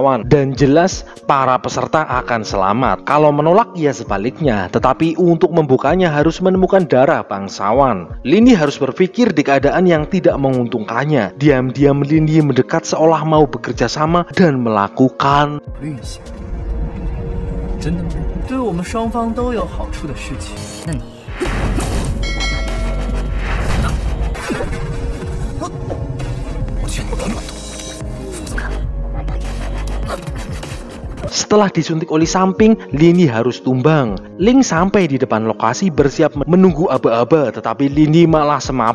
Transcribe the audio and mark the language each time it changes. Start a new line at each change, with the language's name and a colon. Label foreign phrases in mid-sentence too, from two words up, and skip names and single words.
Indonesian: Dan jelas para peserta akan selamat. Kalau menolak ya sebaliknya. Tetapi untuk membukanya harus menemukan darah bangsawan. Lin Yi harus berpikir di keadaan yang tidak menguntungkannya. Diam-diam Lin Yi mendekat seolah mau bekerja sama dan melakukan
Chinese: 真的吗？对我们双方都有好处的事情。那你？
Indonesian: Setelah disuntik oli samping, Lin Yi harus tumbang. Ling sampai di depan lokasi bersiap menunggu aba-aba, tetapi Lin Yi malah semap.